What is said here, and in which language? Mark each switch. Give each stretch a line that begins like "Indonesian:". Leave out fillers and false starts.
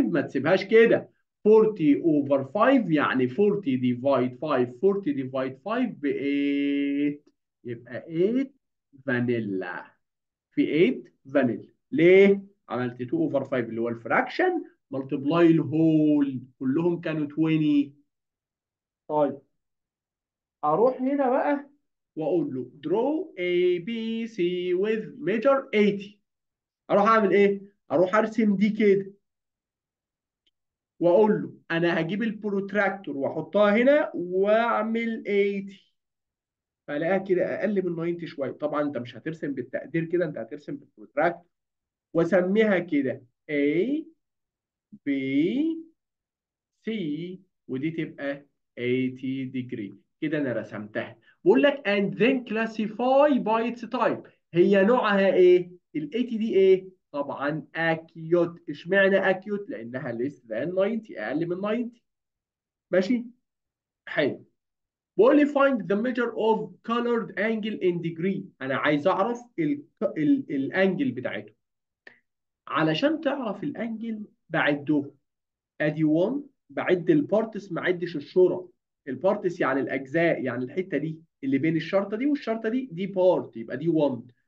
Arabic: ما تسيبهاش كده. 40 over 5 يعني 40 ديفايد 5، 40 ديفايد 5 ب 8، يبقى 8 فانيلا. في 8 فانيلا. ليه؟ عملت 2 over 5 اللي هو الفراكشن ملتبلاي الهول، كلهم كانوا 20. طيب اروح هنا بقى واقول له
English: draw A B C with measure 80.
Arabic: اروح اعمل ايه؟ اروح ارسم دي كده واقول له انا هجيب البروتراكتور واحطها هنا واعمل 80. فالاقيها كده اقل من 90 شويه. طبعا انت مش هترسم بالتقدير كده، انت هترسم بالبروتراكتور. واسميها كده A B C، ودي تبقى 80 degree. كده انا رسمتها. بقول لك
English: and then classify by its type.
Arabic: هي نوعها ايه؟ ال 80 دي ايه؟ طبعا acute. اشمعنى acute؟ لانها
English: less than 90،
Arabic: اقل من 90. ماشي؟ حلو. بقول لي
English: find the measure of colored angle in degree.
Arabic: انا عايز اعرف الانجل بتاعته. علشان تعرف الانجل بعده. ادي 1، بعد البارتس ما عدش الشرط. البارتس يعني الاجزاء، يعني الحته دي اللي بين الشرطه دي والشرطه دي، دي بارت يبقى دي 1.